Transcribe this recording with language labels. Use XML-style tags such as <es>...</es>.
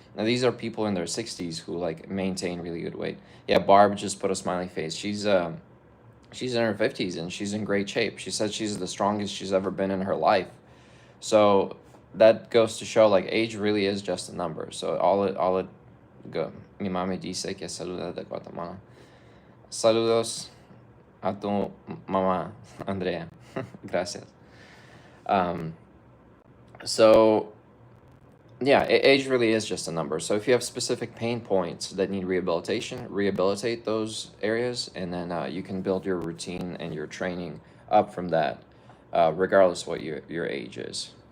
<en>Now these are people in their 60s who like maintain really good weight. Yeah, Barb just put a smiley face. She's in her 50s and she's in great shape. She said she's the strongest she's ever been in her life. So that goes to show like age really is just a number. So all it go.</en> <es>Mi mami dice que saluda de Guatemala. Saludos a tu mamá, Andrea. Gracias.</es> <en>Um, so yeah, age really is just a number. So if you have specific pain points that need rehabilitation, rehabilitate those areas, and then you can build your routine and your training up from that, regardless what your age is.</en>